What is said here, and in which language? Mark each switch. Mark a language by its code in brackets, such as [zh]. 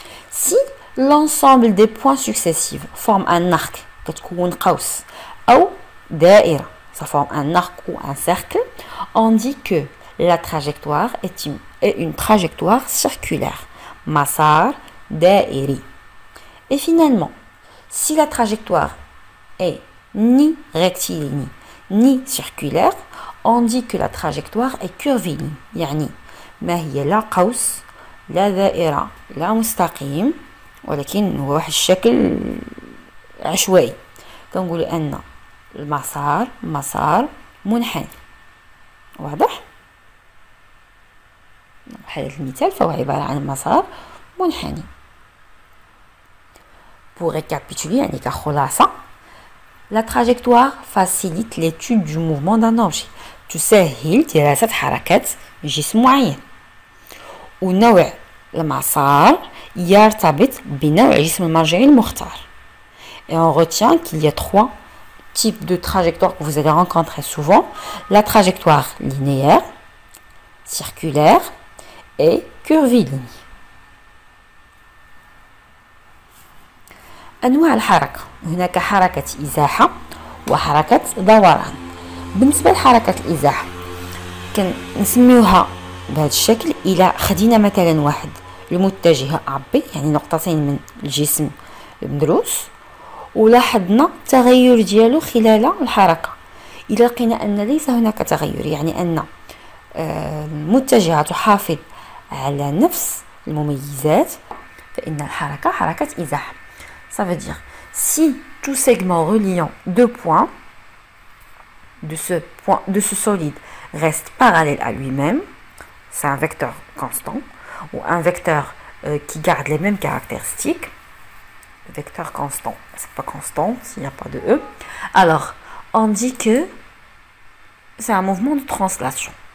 [fr] Si l'ensemble des points successifs forme un arc, [ar] كتكون قوس أو دائرة, [fr] ça forme un arc ou un cercle, on dit que la trajectoire est une trajectoire circulaire. [ar] Masar da'iri. [fr] Et finalement, si la trajectoire est ni rectiligne ni circulaire, on dit que la trajectoire est curviligne. [ar] يعني ما هي لا قوس لا دائرة لا مستقيم ولكن هو واحد الشكل عشوائي. كنقول أن المسار مسار منحني. واضح؟ بحال المثال فهو عبارة عن مسار منحني. [fr] Pour récapituler [ar] يعني كخلاصة, [fr] la trajectoire facilite l'étude du mouvement d'un objet. [ar] تسهل دراسة حركة جسم معين. ونوع المسار يرتبط بنوع جسم المرجعي المختار. [fr] Et on retient qu'il y a trois types de trajectoires que vous allez rencontrer souvent. La trajectoire linéaire, circulaire et curviligne. [ar] أنواع الحركة. هناك حركة إزاحة وحركة دوران. بالنسبة لحركة الإزاحة كنسميوها بهذا الشكل. إلى خدينا مثلا واحد المتجهة أبي يعني نقطتين من الجسم المدروس ولاحظنا التغير ديالو خلال الحركة، إذا لقينا أن ليس هناك تغير يعني أن المتجهة تحافظ على نفس المميزات فإن الحركة حركة إزاحة. [fr] Ça veut dire si tout segment reliant deux points de ce solide reste parallèle à lui-même, c'est un vecteur constant ou un vecteur qui garde les mêmes caractéristiques. Vecteur constant, c'est pas constant s'il n'y a pas de E. Alors, on dit que c'est un mouvement de translation.